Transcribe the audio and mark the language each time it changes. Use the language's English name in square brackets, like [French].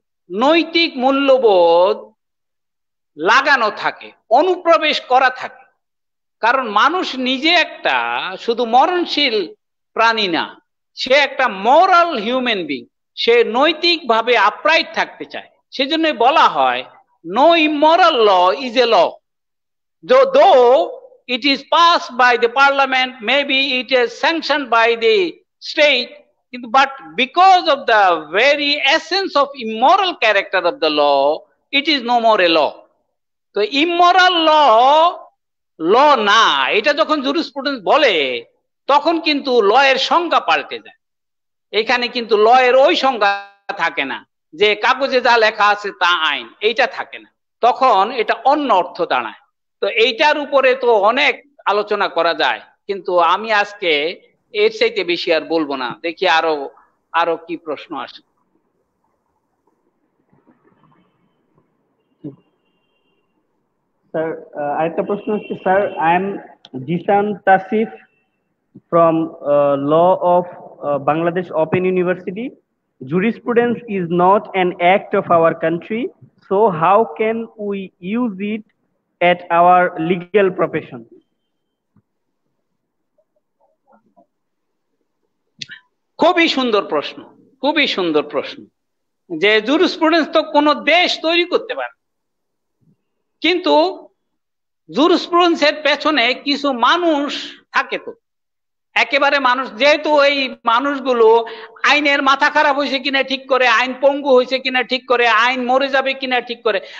[Bangla] নৈতিক মূল্যবোধ লাগানো থাকে, অনুপ্রবেশ করা থাকে। কারণ মানুষ নিজে একটা শুধু মরণশীল প্রাণী না, সে একটা মোরাল হিউম্যান বিং, সে নৈতিকভাবে আপরাইট থাকতে চায়। সেজন্য বলা হয় [English] No immoral law is a law, though it is passed by the parliament, maybe it is sanctioned by the state, but because of the very essence of immoral character of the law, it is no more a law. [Bangla] তো immoral ল ল না, এটা যখন jurisprudence বলে তখন কিন্তু ল এর সংজ্ঞা পাল্টে যায়। এখানে কিন্তু ল এর ওই সংজ্ঞা থাকে না যে কাগজে যা লেখা আছে তা আইন, এইটা থাকে না, তখন এটা অন্য অর্থ দাঁড়ায়। তো এইটার উপরে তো অনেক আলোচনা করা যায়, কিন্তু আমি আজকে এর চাইতে বেশি আর বলবো না। দেখি আরো আরো কি প্রশ্ন আসে। স্যার আরেকটা প্রশ্ন হচ্ছে, [English] Sir I am Zisan Tasif from Law of Bangladesh Open University. Jurisprudence is not an act of our country, so how can we use it at our legal profession? [Bangla] খুবই সুন্দর প্রশ্ন, খুবই সুন্দর প্রশ্ন। যে জুরিসপ্রুডেন্স তো কোনো দেশ তৈরি করতে পারে, কিন্তু জুরিসপ্রুডেন্সের পেছনে কিছু মানুষ থাকে। তো একেবারে মানুষ, যেহেতু এই মানুষগুলো আইনের মাথা খারাপ হয়েছে কিনা ঠিক করে, আইন পঙ্গু হয়েছে কিনা ঠিক করে, আইন মরে যাবে কিনা ঠিক করে।